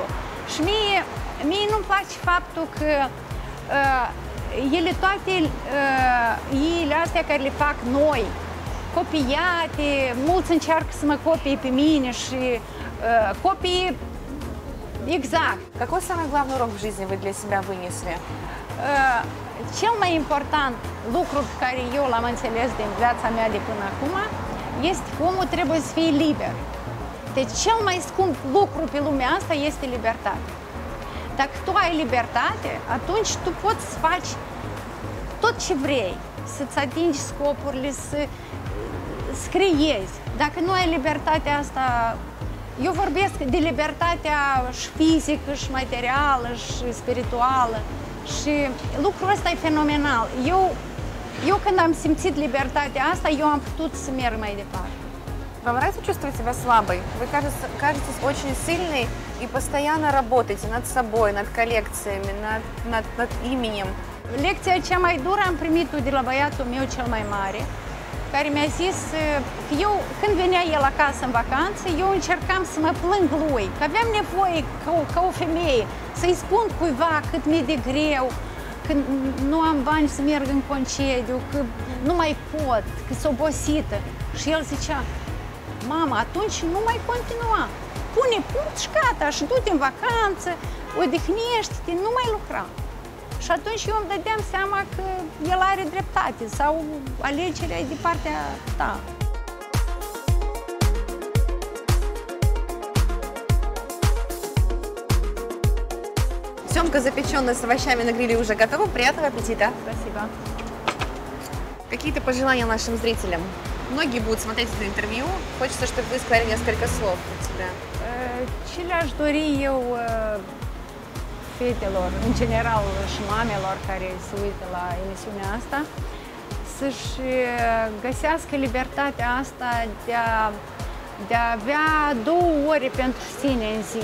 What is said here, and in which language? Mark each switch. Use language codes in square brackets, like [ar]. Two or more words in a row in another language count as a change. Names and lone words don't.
[ro] Și mie nu-mi place faptul că ele toate ele astea care le fac noi, copiate, mulți încearcă să mă copie pe mine și copii exact. [ru] Какой самый главный урок в жизни вы для себя вынесли? [ro] Cel mai important lucru pe care eu l-am înțeles din viața mea de până acum este că omul trebuie să fie liber. Deci cel mai scump lucru pe lumea asta este libertatea. Dacă tu ai libertate, atunci tu poți să faci tot ce vrei, să-ți atingi scopurile, să creezi. Dacă nu ai libertatea asta, eu vorbesc de libertatea și fizică, și materială, și spirituală. Și lucrul ăsta e fenomenal. Eu când am simțit libertatea asta, eu am putut să merg mai departe. [ru] Вам нравится чувствовать себя слабой? Вы кажетесь очень сильной и постоянно работаете над собой, над коллекциями, над именем. [ro] Lecția cea mai dură am primit-o de la băiatul meu cel mai mare, care mi-a zis că eu, când venea el acasă în vacanță, eu încercam să mă plâng lui, că aveam nevoie ca o femeie să-i spun cuiva cât mi-e de greu, că nu am bani să merg în concediu, că nu mai pot, că sunt obosită. Și el zicea, mama, atunci nu mai continua, pune punct și gata, și du-te în vacanță, odihnește-te, nu mai lucra. Și atunci eu îmi dădeam seama că el are dreptate sau alegerea e de partea ta. [ru] Семга, запеченная с овощами на гриле, уже готова. Приятного аппетита! Спасибо. Какие-то пожелания нашим зрителям? Многие будут смотреть это интервью. Хочется, чтобы вы сказали несколько слов от себя. [ro] Ce le-aș dori eu fetelor, în general și mamelor care se uită la emisiunea asta, să-și găsească libertatea asta de a avea 2 ore pentru sine în zi.